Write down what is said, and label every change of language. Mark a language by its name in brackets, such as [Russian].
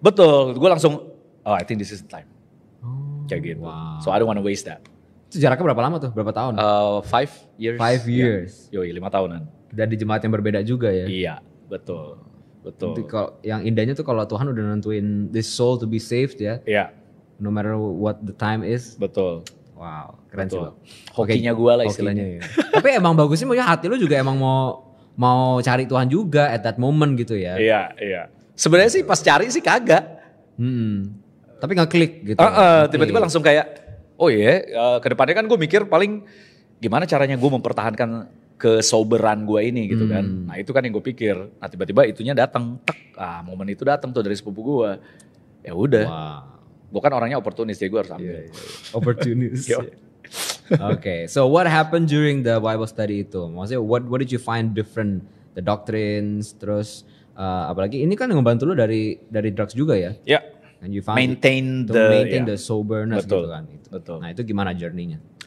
[Indonesian] Betul, gue langsung, [English] I think this is the time. [Indonesian] Kayak gitu. [English] Wow. So I don't want to waste that. [Indonesian] Itu jaraknya berapa lama tuh? Berapa tahun? [English] 5 years. 5 years. Yeah. [Indonesian] Yoi, 5 tahunan. Dan di jemaat yang berbeda juga ya? Iya, betul. Nanti yang indahnya tuh kalau Tuhan udah nentuin [English] this soul to be saved [Indonesian] ya. Iya. [English] No matter what the time is. [Indonesian] Betul. Wow, keren sih. Hokinya gue lah istilahnya. Tapi emang bagusnya maksudnya hati lu juga emang mau cari Tuhan juga [English] at that moment [Indonesian] gitu ya. Iya. Sebenarnya sih pas cari sih kagak. Tapi ngeklik gitu. Tiba-tiba langsung kayak, oh iya, kedepannya kan gue mikir paling gimana caranya gue mempertahankan kesoberan gue ini gitu kan. Nah itu kan yang gue pikir. Nah tiba-tiba itunya datang, momen itu datang tuh dari sepupu gue. Ya udah. Wow. Gue kan orangnya oportunis ya, gue harus ambil. Oportunis. [English] Okay, so what happened during the Bible study [Indonesian] itu? Maksudnya [English] what did you find different? The doctrines, [Indonesian] terus apalagi ini kan ngebantu lu dari drugs juga ya? Ya. [English] And you found maintain the soberness [Indonesian] betul, gitu kan. Betul. Nah itu gimana journey-nya?